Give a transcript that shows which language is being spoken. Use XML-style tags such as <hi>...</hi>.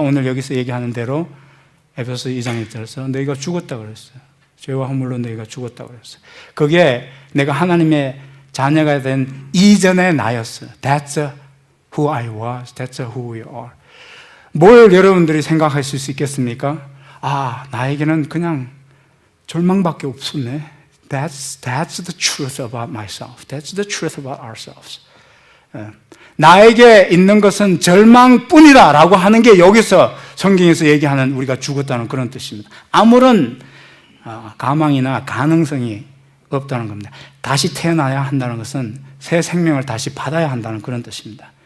<ko>오늘 여기서 얘기하는 대로 에베소 2장에 들어서 너희가 죽었다고 그랬어요. 죄와 허물로 너희가 죽었다고 그랬어요. 그게 내가 하나님의 자녀가 된 이전의 나였어요.</ko> <en>That's who I was. That's who we are.</en> <ko>뭘 여러분들이 생각하실 수 있겠습니까? 나에게는 그냥 절망밖에 없었네.</ko> <en>That's the truth about myself. That's the truth about ourselves.</en> <ko>나에게 있는 것은 절망뿐이다 라고 하는 게 여기서 성경에서 얘기하는 우리가 죽었다는 그런 뜻입니다. 아무런 가망이나 가능성이 없다는 겁니다. 다시 태어나야 한다는 것은 새 생명을 다시 받아야 한다는 그런 뜻입니다.</ko>